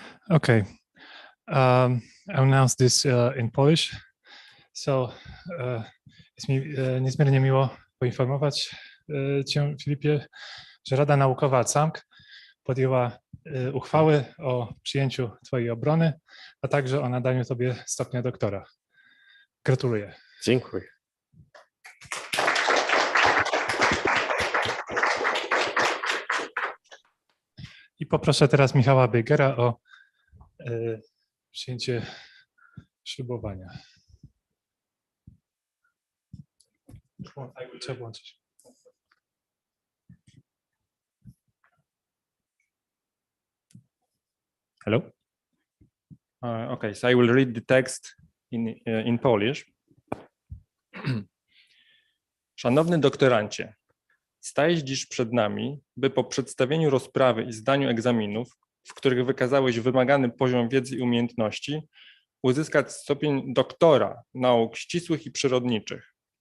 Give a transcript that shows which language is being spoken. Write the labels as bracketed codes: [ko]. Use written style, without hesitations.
[en] Okay, I'll announce this in Polish. [pl] So, jest mi niezmiernie miło poinformować Cię, Filipie, że Rada Naukowa CAMK podjęła uchwały o przyjęciu Twojej obrony, a także o nadaniu Tobie stopnia doktora. Gratuluję. Dziękuję. I poproszę teraz Michała Biegera o przyjęcie ślubowania. Trzeba włączyć. [en] Hello? Okay, so I will read the text in Polish. [pl] Szanowny doktorancie, stajesz dziś przed nami, by po przedstawieniu rozprawy i zdaniu egzaminów, w których wykazałeś wymagany poziom wiedzy i umiejętności, uzyskać stopień doktora nauk ścisłych i przyrodniczych.